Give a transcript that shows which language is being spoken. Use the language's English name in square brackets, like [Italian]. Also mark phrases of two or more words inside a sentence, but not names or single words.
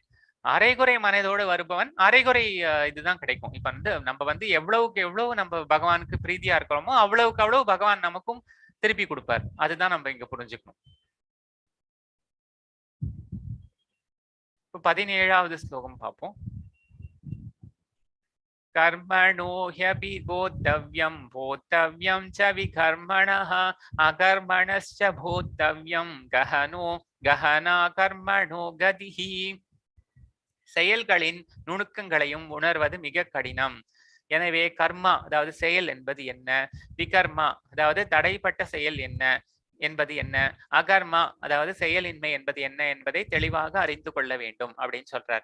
[Tamil] அரைகுறை மனதோடு வருபவன் அரைகுறை இதுதான் கிடைக்கும். இப்ப வந்து நம்ம வந்து எவ்வளவுக்கு எவ்வளவு நம்ம பகவானுக்கு பிரீதியா இருக்கிறோமோ அவ்வளவுக்கு அவ்வளவு பகவான் நமக்கும் திருப்பி கொடுப்பார். அதுதான் நம்ம இங்க புரிஞ்சுக்கணும். 17வது ஸ்லோகம் பார்ப்போம். [Sanskrit] कर्मणो ह्यपि बोद्धव्यं बोद्धव्यं च विकर्मणः अकर्मणश्च बोद्धव्यं गहना कर्मणो गतिः. [Tamil] செயல்களின் நுணுக்கங்களையும் உணர்வது மிக கடினம். எனவே கர்மா அதாவது செயல் என்பது என்ன, விகர்மா அதாவது தடைப்பட்ட செயல் என்ன என்பது என்ன, அகர்மா அதாவது செயலின்மை என்பது என்ன என்பதை தெளிவாக அறிந்து கொள்ள வேண்டும் அப்படின்னு சொல்றார்.